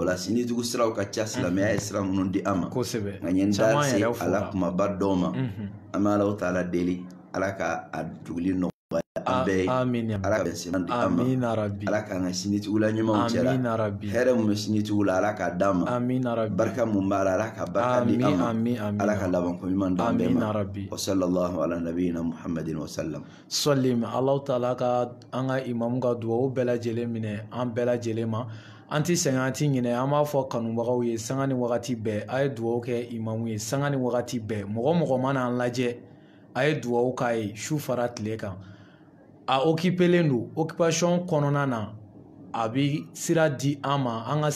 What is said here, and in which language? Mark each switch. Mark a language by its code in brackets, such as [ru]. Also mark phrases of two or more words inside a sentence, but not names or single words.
[bm] la sinitigiw siraw ka ca silamɛya ye sira minnu di an ma nka ɲɛ n da se Ala kumaba dɔw ma an bɛ Alahu taala deli Ala ka a duguli nɔgɔya an bɛɛ ye Ala ka bɛn seman di an ma Ala k'an ka sinitigiw la ɲumanw cɛla hɛrɛ mun bɛ sinitigiw la Ala k'a d'an ma barika mun b'a la Ala ka barika di an ma Ala ka labanko ɲuman d'an bɛɛ ma [ar] وصلى الله على نبينا محمد وسلم [bm] sɔlim Alahu taala ka an ka imamu ka duwawu bɛɛ lajɛlen minɛ an bɛɛ lajɛlen ma an ti sɛgɛn an ti ɲinɛ an b'a fɔ kanubagaw ye sanga ni wagati bɛɛ a ye duwawu kɛ imamu ye sanga ni wagati bɛɛ mɔgɔ mana an lajɛ a ye duwawu k'a ye su fara tile kan a occupelen don occupation kɔnɔna na a bi sira di an ma an ka